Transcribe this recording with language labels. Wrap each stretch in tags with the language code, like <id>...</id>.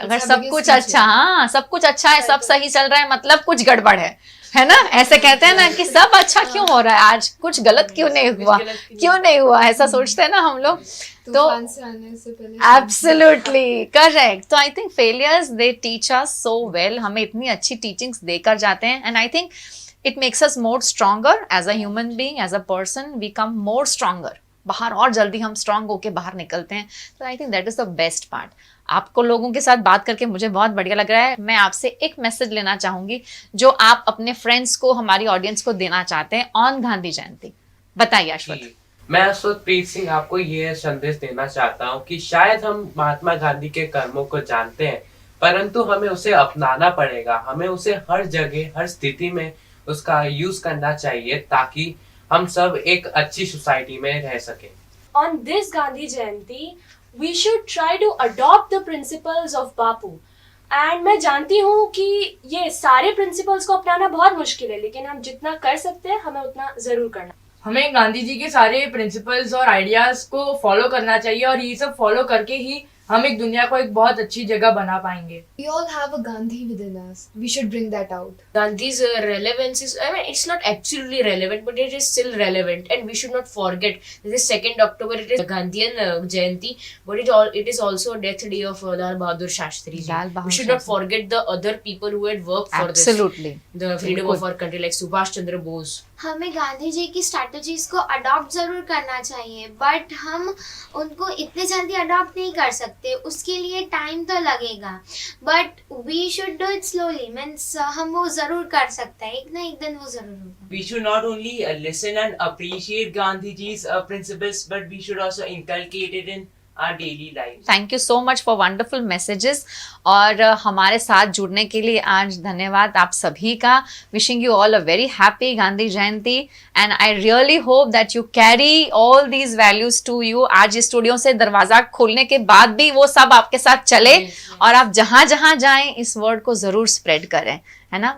<hi>अगर सब कुछ अच्छा, हाँ सब कुछ अच्छा है, सब सही चल रहा है, मतलब कुछ गड़बड़ है ना। ऐसे कहते हैं ना कि सब अच्छा क्यों हो रहा है, आज कुछ गलत क्यों नहीं हुआ, ऐसा सोचते हैं ना हम लोग। तो</hi> <en>Absolutely correct. तो I think failures they teach us so well,</en> <hi>हमें इतनी अच्छी टीचिंग्स देकर जाते हैं।</hi> <en>and I think it makes us more stronger as a human being, as a person, we come more stronger</en> <hi>बाहर और जल्दी हम स्ट्रांग होके बाहर निकलते हैं।</hi> <en>तो I think that is the best part.</en> <hi>आपको लोगों के साथ बात करके मुझे बहुत बढ़िया लग रहा है। मैं आपसे एक मैसेज लेना चाहूंगी जो आप अपने फ्रेंड्स को, हमारी ऑडियंस को देना चाहते हैं ऑन गांधी जयंती। बताइए अश्वत। जी, मैं अश्वतप्रीत सिंह आपको ये संदेश देना चाहता हूँ कि शायद हम महात्मा गांधी के कर्मों को जानते हैं, परंतु हमें उसे अपनाना पड़ेगा। हमें उसे हर जगह, हर स्थिति में उसका यूज करना चाहिए ताकि हम सब एक अच्छी सोसाइटी में रह सके।</hi> <en>On this Gandhi Jayanti, we should try to adopt the principles of Bapu.</en> <hi>And मैं जानती हूँ कि ये सारे principles को अपनाना बहुत मुश्किल है, लेकिन हम जितना कर सकते हैं हमें उतना जरूर करना। हमें गांधी जी के सारे प्रिंसिपल्स और आइडियाज को फॉलो करना चाहिए और ये सब फॉलो करके ही हम एक दुनिया को एक बहुत अच्छी जगह बना पाएंगे।</hi> <en>We all have a Gandhi within us. We should bring that out. Gandhi's relevance is, I mean, it's not absolutely relevant, but it is still relevant, and we should not forget. This is 2nd October. It is Gandhian Jayanti, but it is also a death day of Lal Bahadur Shastri ji. Lal Bahadur We should not Shastri. forget the other people who had worked for Absolutely. this, the freedom of our country, like Subhash Chandra Bose.</en> <hi>हमें गांधी जी की strategies को adopt जरूर करना चाहिए, but हम उनको इतने जल्दी अडॉप्ट नहीं कर सकते, उसके लिए टाइम तो लगेगा,</hi> <en>But we should do it slowly.</en> <hi>Means हम वो जरूर कर सकते हैं, एक ना एक दिन वो जरूर होगा।</hi> <en>We should not only listen and appreciate Gandhiji's principles, but we should also inculcate it in our daily lives. Thank you so much for wonderful messages</en> <hi>और हमारे साथ जुड़ने के लिए आज धन्यवाद आप सभी का।</hi> <en>Wishing you all a very happy Gandhi Jayanti and I really hope that you carry all these values to you.</en> <hi>आज इस स्टूडियो से दरवाजा खोलने के बाद भी वो सब आपके साथ चले और आप जहां जहां जाएं इस वर्ड को जरूर स्प्रेड करें, है ना।</hi>